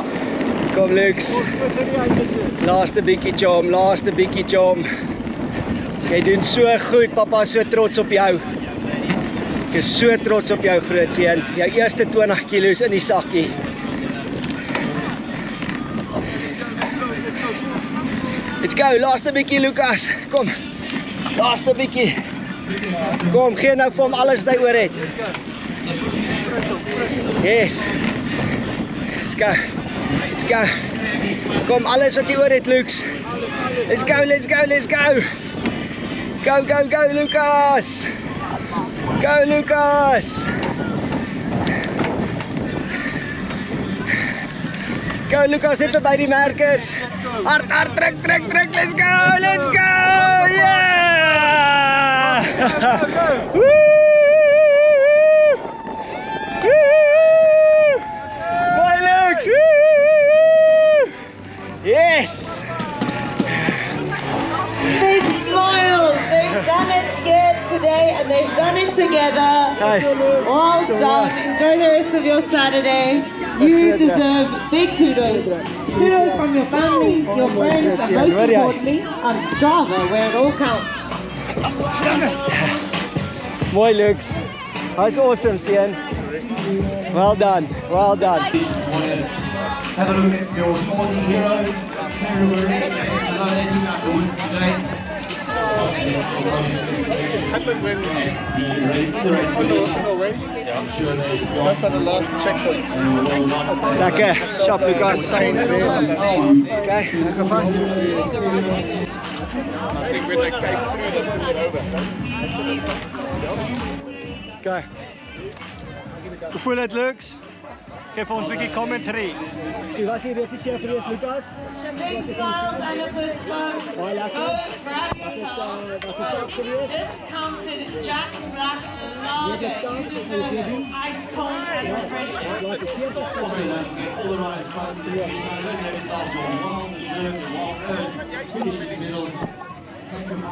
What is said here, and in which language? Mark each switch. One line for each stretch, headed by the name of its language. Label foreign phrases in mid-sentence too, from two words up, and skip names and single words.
Afrikaans: Kom Lux. Laaste bietjie chom. Jy doen so goed, papa is so trots op jou. Ek is so trots op jou groot seun. Jou eerste 20 kilo's in die sakkie.
English: Let's go,
Afrikaans: laaste bietjie Lucas. Kom. Laaste bietjie. Kom, gee nou vir hom alles wat hy oor het.
English: Yes. Let's go.
Afrikaans: Kom, alles wat jy oor het, Lux.
English: Let's go. Go, Lucas. Go, Lucas. Go,
Afrikaans: Lucas, net verby die merkers. Hard, trek.
English: Let's go. Yeah! Woo!
Afrikaans: Mooi, Lux.
English: Woo! Yes. Big smiles. They've done it here today and they've done it together. Hi. Well done. Enjoy the rest of your Saturday. You deserve big kudos. Kudos from your family, your friends, and most importantly, on Strava, where it all counts.
Afrikaans: Mooi Lux. Hy's awesome, seun.
English: Well done. Have a look at your sporting heroes. Sarah Marie, hello, they took out the wins today. happened when no way. Just at the last checkpoint.
Afrikaans: Lekker, sharp Lucas.
English: Sign there. Okay, let's go fast. I think when they came through, they took it over.
Afrikaans: Okay. Hoe voel dit, Lux? Geef ons 'n bietjie commentary. Jy was hier reeds vir Lucas.
English: Big smiles and a fist bump.
Afrikaans: Baie lekker.
English: Oh, grab
Afrikaans: Was
English: yourself.
Afrikaans: dit tough geweest?
English: Discounted Jack Black Lager. You deserve ice cold and refreshing. Also, don't forget all the riders across the finish line. Don't give yourselves your well-deserved, well-earned finish in the middle.